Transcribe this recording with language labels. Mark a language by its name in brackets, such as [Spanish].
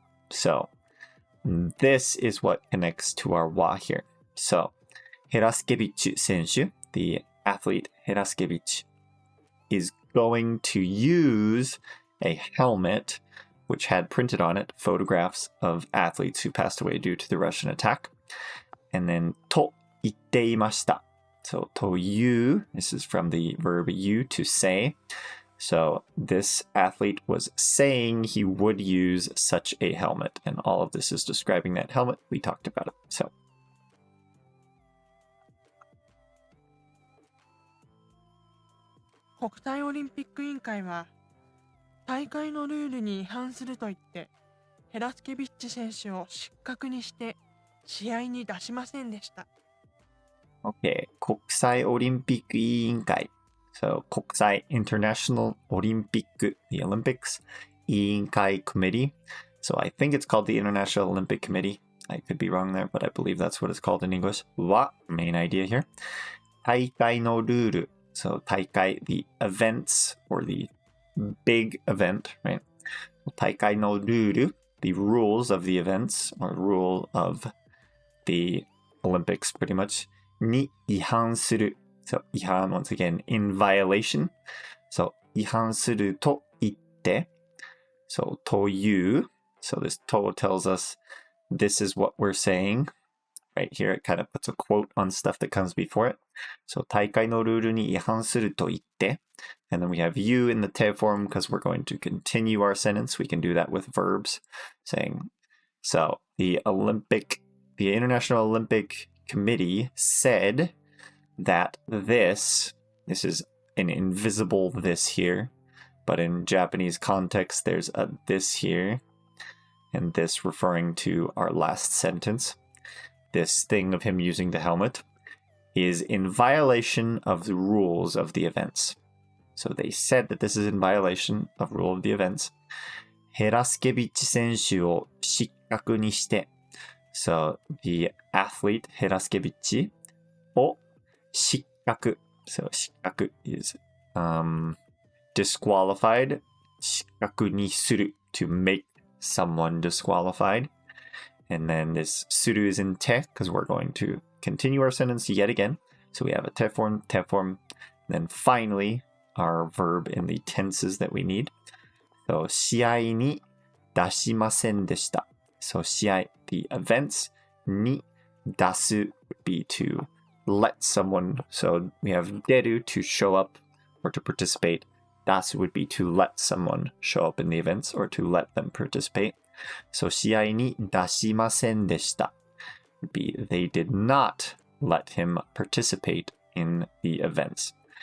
[English] So this is what connects to our wa here. So Heraskevich 選手, the athlete Heraskevich, is going to use a helmet which had printed on it photographs of athletes who passed away due to the Russian attack. And then [Japanese] と言っていました. [English] So [Japanese] という, [English] this is from the verb you, to say. So this athlete was saying he would use such a helmet. And all of this is describing that helmet. We talked about it. So. [Japanese] 国際オリンピック委員会は大会のルールに違反すると言ってヘラスケビッチ選手を失格にして試合に出しませんでした。 [English] Okay, 国際オリンピック委員会。 So 国際 International Olympic, the Olympics 委員会 Committee. So I think it's called the International Olympic Committee. I could be wrong there, but I believe that's what it's called in English. は main idea here. [Japanese] 大会のルール. [English] So 大会, the events or the big event, right? [Japanese] 大会のルール, [English] the rules of the events or rule of the Olympics pretty much. [Japanese] に違反する. [English] So 違反 once again in violation. [Japanese] So 違反すると言って. So という. [English] So this と tells us this is what we're saying. Right here, it kind of puts a quote on stuff that comes before it. [Japanese] So 大会のルールに違反すると言って. [English] And then we have you in the te form because we're going to continue our sentence. We can do that with verbs saying. So the International Olympic Committee said that this is an invisible this here, but in Japanese context, there's a this here, and this referring to our last sentence. This thing of him using the helmet is in violation of the rules of the events. So they said that this is in violation of rule of the events. [Japanese] ヘラスケビッチ選手を失格にして. [English] So the athlete [Japanese] ヘラスケビッチを失格. [English] So 失格 is disqualified. [Japanese] 失格にする [English] to make someone disqualified. And then this suru is in te because we're going to continue our sentence yet again. So we have a te form. And then finally, our verb in the tenses that we need. [Japanese] So 試合に出しませんでした. [English] So 試合, the events, [Japanese] に出す [English] would be to let someone. So we have deru to show up or to participate. 出す would be to let someone show up in the events or to let them participate. So [Japanese] 試合に出しませんでした [English] would be they did not let him participate in the events.